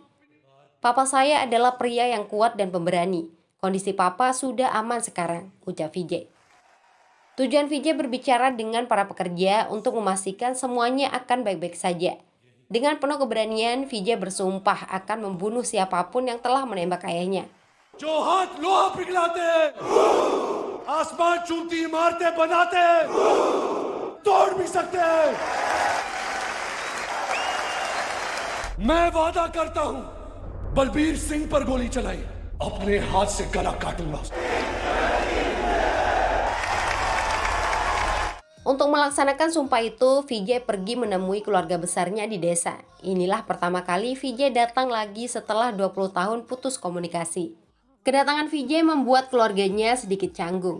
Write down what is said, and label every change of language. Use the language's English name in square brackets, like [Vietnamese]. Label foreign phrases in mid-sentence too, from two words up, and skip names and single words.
[Indonesian] Papa saya adalah pria yang kuat dan pemberani. Kondisi papa sudah aman sekarang, ucap Vijay. Tujuan Vijay berbicara dengan para pekerja untuk memastikan semuanya akan baik-baik saja. Dengan penuh keberanian, Vijay bersumpah akan membunuh siapapun yang telah menembak ayahnya. [Hindi] जो हाथ लोहा पिघलाते आसमान चूमती इमारतें बनाते तोड़ भी सकते हैं। मैं वादा करता हूं बलबीर सिंह पर गोली चलाई अपने हाथ से गला काटूंगा। [Indonesian] Untuk melaksanakan sumpah itu, Vijay pergi menemui keluarga besarnya di desa. Inilah pertama kali Vijay datang lagi setelah 20 tahun putus komunikasi. Kedatangan Vijay membuat keluarganya sedikit canggung.